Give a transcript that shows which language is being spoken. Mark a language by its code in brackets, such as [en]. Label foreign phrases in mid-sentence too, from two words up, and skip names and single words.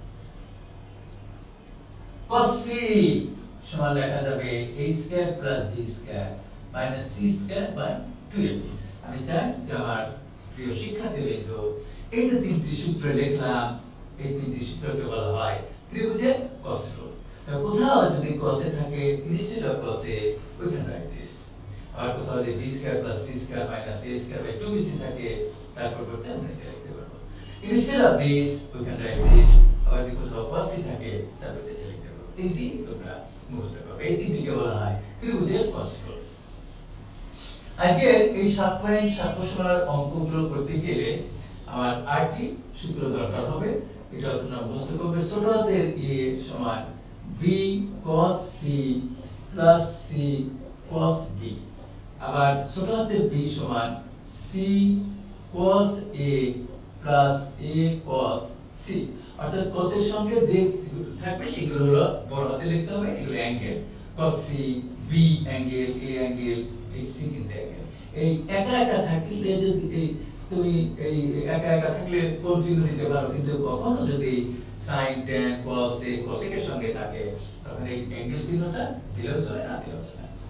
[en] cos c [bn] সমান লেখা যাবে a² + b² - c² / 2ab। আমি চাই যে আমার প্রিয় শিক্ষার্থীবৃন্দ এই যে 3টি সূত্র লিখলাম, এই 3টি সূত্রকে বলা হয় ত্রিভুজের cos রুল। তো কোথাও যদি cos এ থাকে, [en] instead of cos a we can write this। [bn] আর কোথাও যদি b² + c² - a² / 2bc থাকে, তার পরিবর্তে আমরা এটা লিখতে পারবো [en] instead of this we can write this। [bn] আবার যদি কোথাও [en] cos c [bn] থাকে, তারপর এটা লিখতে পারবো। 3টি তোমরা মুখস্থ করবে, এই 3টিকে বলা হয় ত্রিভুজের cos রুল। আজকে এই 7.7 প্রশ্নের অঙ্কগুলো করতে গেলে আমার 8টি সূত্র দরকার হবে। এটা তোমরা মুখস্থ করবে। ছোট হাতের a সমান [en] b cos c plus c cos b। [bn] আবার ছোট হাতের b সমান [en] c cos a plus a cos c। [bn] অর্থাৎ cos এর সঙ্গে যে থাকবে সেগুলো হলো বড় হাতে লিখতে হবে, এগুলো অ্যাঙ্গেল। [en] cos c, [bn] b অ্যাঙ্গেল, a অ্যাঙ্গেল, এই c কিন্তু অ্যাঙ্গেল। এই একা একা থাকলে যদি তুমি এই একা একা থাকলে কোণ চিহ্ন দিতে পারো, কিন্তু কখনো যদি [en] sin tan cos a cosec [bn] এর সঙ্গে থাকে, তখন এই অ্যাঙ্গেল চিহ্নটা দিলেও চলে, না দিলেও চলে।